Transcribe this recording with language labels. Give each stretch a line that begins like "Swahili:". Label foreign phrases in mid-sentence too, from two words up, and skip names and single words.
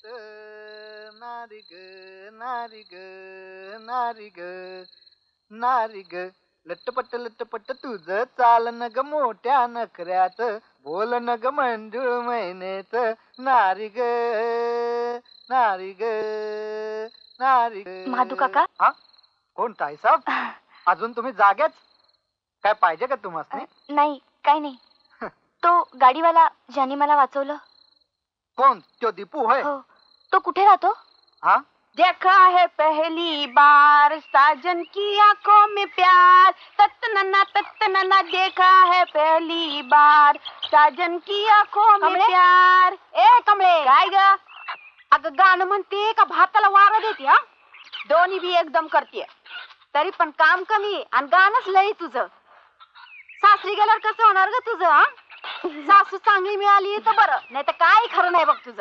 Marathi: नारी ग नारी ग नारी ग नारी ग. लटपट लटपट तुझ चालन ग मोठ्या नखऱ्यात, बोलन ग मंजू मैनेत. नारी ग नारी ग नारी ग. महादू काका? हा, कोण ताईसाहेब? अजून तुम्ही जागेच? काय पाहिजे का तुम्हाला? नाही, काय नाही. तो गाडीवाला ज्याने मला वाचवलं. कोण? तो दीपू होय? हो. तो कुठे राहतो? हा,
Hindi: देखा है पहली बार साजन की आंखों में प्यार, तत्नना देखा है पहली बार साजन की आंखों में
Marathi: कमळे? प्यार. ए कमळे, काय ग? अगं गाणं म्हणते का भाताला वारा देते? हा, दोन्ही बी एकदम करते. तरी पण काम कमी आणि गाणंच लय तुझं. सासरी गेल्यावर कसं होणार ग तुझं? हा, सासू चांगली मिळाली तर बरं, नाही तर काय खरं नाही बघ तुझं.